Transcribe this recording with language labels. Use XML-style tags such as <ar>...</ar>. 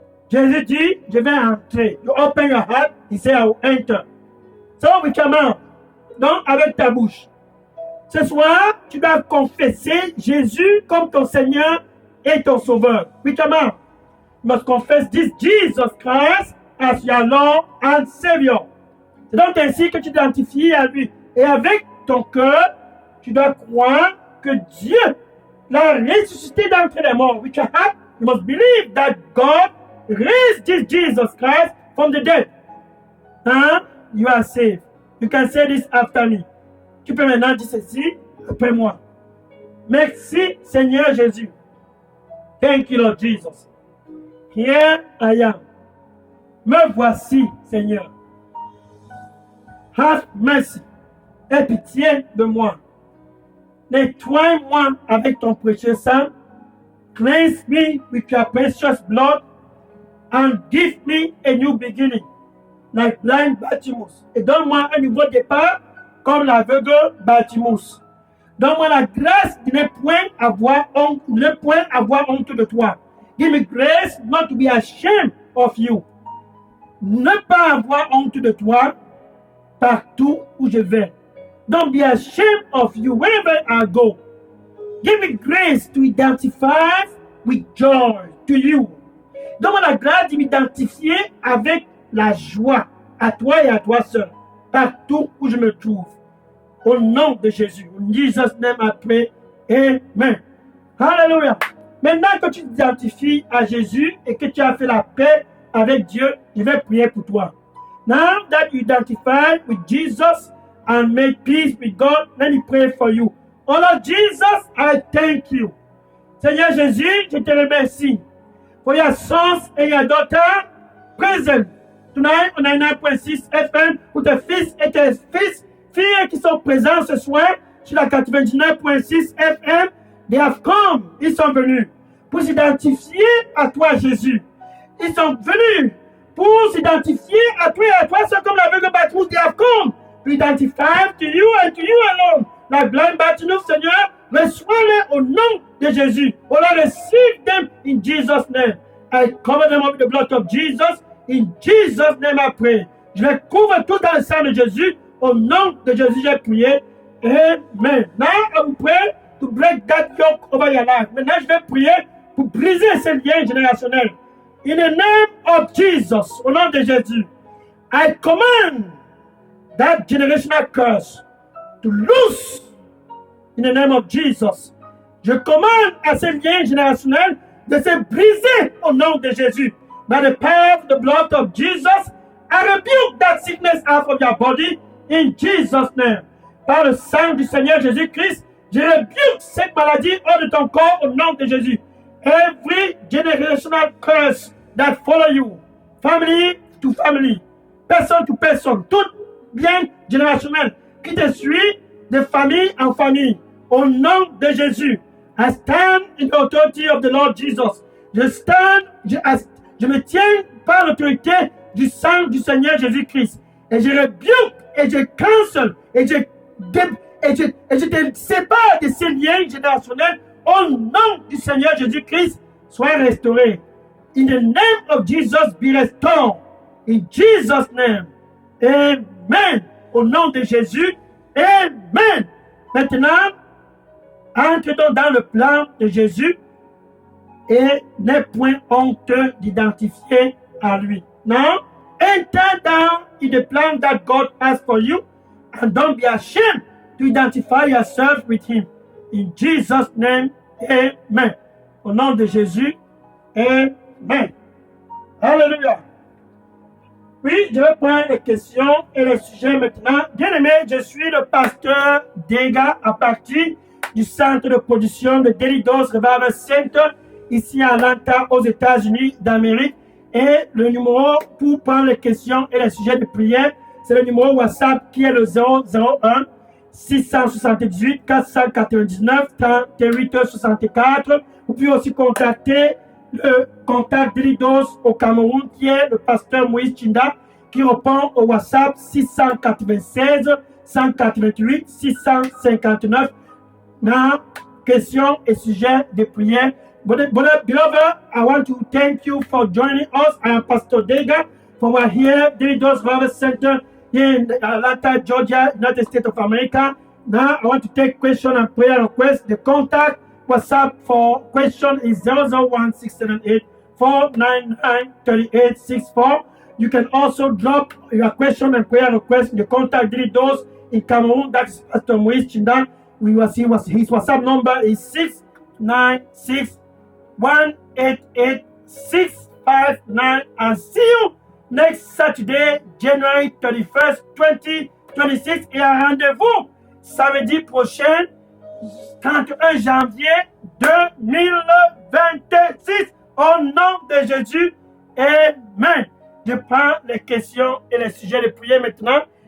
<fr>Jésus dit, je vais entrer.</fr> <en>You open your heart, he said, I will enter. So, with your mouth.</en> <fr>Donc, avec ta bouche. Ce soir, tu dois confesser Jésus comme ton Seigneur et ton Sauveur.</fr> <en>With your mouth. You must confess this Jesus Christ as your Lord and Savior.</en> <fr>C'est donc ainsi que tu t'identifies à lui. Et avec ton cœur, tu dois croire que Dieu l'a ressuscité d'entre les morts.</fr> <en>With your heart, you must believe that God raised this Jesus Christ from the dead. And you are saved. You can say this after me.</en> <fr>Tu peux maintenant dire ceci après moi. Merci Seigneur Jésus.</fr> <en>Thank you Lord Jesus. Here I am.</en> <fr>Me voici Seigneur.</fr> <en>Have mercy.</en> <fr>Aie pitié de moi. Nettoie-moi avec ton précieux sang.</fr> <en>Cleanse me with your precious blood. And give me a new beginning. Like blind Bartimaeus.</en> <fr>Et donne-moi un nouveau départ comme l'aveugle Bartimaeus. Donne-moi la grâce de ne point avoir honte de toi.</fr> <en>Give me grace not to be ashamed of you.</en> <fr>Ne pas avoir honte de toi partout où je vais.</fr> <en>Don't be ashamed of you wherever I go. Give me grace to identify with joy to you.</en> <fr>Donne-moi la grâce de m'identifier avec la joie à toi et à toi seul, partout où je me trouve. Au nom de Jésus.</fr> <en>In Jesus' name I pray. Amen. Hallelujah.</en> <fr>Maintenant que tu t'identifies à Jésus et que tu as fait la paix avec Dieu, je vais prier pour toi.</fr> <en>Now that you identify with Jesus and make peace with God, let me pray for you. Oh Lord Jesus, I thank you.</en> <fr>Seigneur Jésus, je te remercie</fr> <en>for your sons and your daughters present. Tonight on 99.6 FM,</en> <fr>pour tes fils et tes filles qui sont présents ce soir sur la 99.6 FM,</fr> <en>they have come,</en> <fr>ils sont venus pour s'identifier à toi Jésus. Ils sont venus pour s'identifier à toi et à toi, c'est comme l'aveugle Bartimaeus,</fr> <en>they have come to identify to you and to you alone. Like blind Bartimaeus,</en> <fr>Seigneur, reçois-les au nom de Jésus.</fr> <en>Oh Lord, receive them in Jesus' name. I cover them up with the blood of Jesus. In Jesus' name I pray.</en> <fr>Je les couvre tout dans le sang de Jésus. Au nom de Jésus, j'ai prié. Amen.</fr> <en>Now I will pray to break that yoke over your life.</en> <fr>Maintenant, je vais prier pour briser ces liens générationnels.</fr> <en>In the name of Jesus,</en> <fr>au nom de Jésus,</fr> <en>I command that generational curse to loose in the name of Jesus.</en> <fr>Je commande à ces liens générationnels de se briser au nom de Jésus.</fr> <en>By the power of the blood of Jesus, I rebuke that sickness out of your body in Jesus' name.</en> <fr>Par le sang du Seigneur Jésus-Christ, je rebuke cette maladie hors de ton corps au nom de Jésus.</fr> <en>Every generational curse that follow you, family to family, personne to person,</en> <fr>tout bien générationnel qui te suit de famille en famille, au nom de Jésus,</fr> <en>I stand in the authority of the Lord Jesus.</en> <fr>Je me tiens par l'autorité du sang du Seigneur Jésus-Christ. Et je rebuke, et je cancel, et je te sépare de ces liens générationnels au nom du Seigneur Jésus-Christ. Sois restauré.</fr> <en>In the name of Jesus, be restored. In Jesus' name. Amen.</en> <fr>Au nom de Jésus. Amen. Maintenant, entre dans le plan de Jésus et n'aie point honte d'identifier à lui.</fr> <en>Now, enter down in the plan that God has for you and don't be ashamed to identify yourself with him. In Jesus' name, amen.</en> <fr>Au nom de Jésus, amen. Hallelujah. Oui, je vais prendre les questions et les sujets maintenant. Bien-aimé, je suis le pasteur Dega à partir du centre de production de Daily Dose Revival Center ici à Atlanta, aux États-Unis d'Amérique. Et le numéro pour prendre les questions et les sujets de prière, c'est le numéro WhatsApp qui est le 001 678 499 38 64. Vous pouvez aussi contacter le contact Daily Dose au Cameroun qui est le pasteur Moïse Chinda qui répond au WhatsApp 696 188 659 dans questions et sujets de prière.</fr> <en>Beloved, I want to thank you for joining us. I am Pastor Dega from here, Daily Dose Revival Center here in Atlanta, Georgia, United States of America. Now I want to take question and prayer request. The contact WhatsApp for question is 001678 499 3864. You can also drop your question and prayer request in the contact those in Cameroon. That's Pastor Moise Chinda. His WhatsApp number is 696 188 659. And see you next Saturday, January 31st, 2026.</en> <fr>Et un rendez-vous samedi prochain, 31 janvier 2026. Au nom de Jésus, Amen. Je prends les questions et les sujets de prière maintenant.</fr>